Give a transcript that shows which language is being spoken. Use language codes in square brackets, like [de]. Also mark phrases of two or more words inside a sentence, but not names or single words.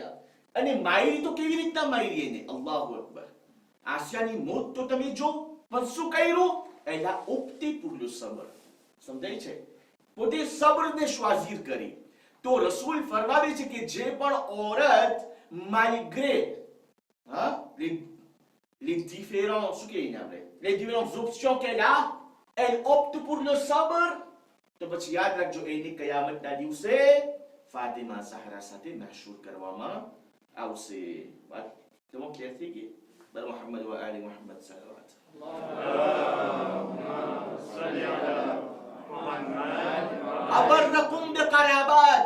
[gu] અને માયરી તો કેવી રીતના માયરી એને? [ar] الله أكبر. [gu] આસિયાની મોત તો તમે જો, પણ શું કર્યું? એલા ઉપતી પુરલું સબર. સમજાય છે? પોતે સબરને શ્વાઝીર કરી. તો રસૂલ ફરમાવે છે કે જે પણ ઓરત [fr] malgré les différentes options qu'elle a, elle opte pour le sabr, [gu] તો પછી યાદ રાખજો એની કયામતના દિવસે ફાતિમા ઝહરા સાથે મહશૂર કરવામાં આવશે. વાત તમે ક્લિયર થઈ ગઈ? [ar] بر محمد و آل محمد صل الله أبركم بقرابات.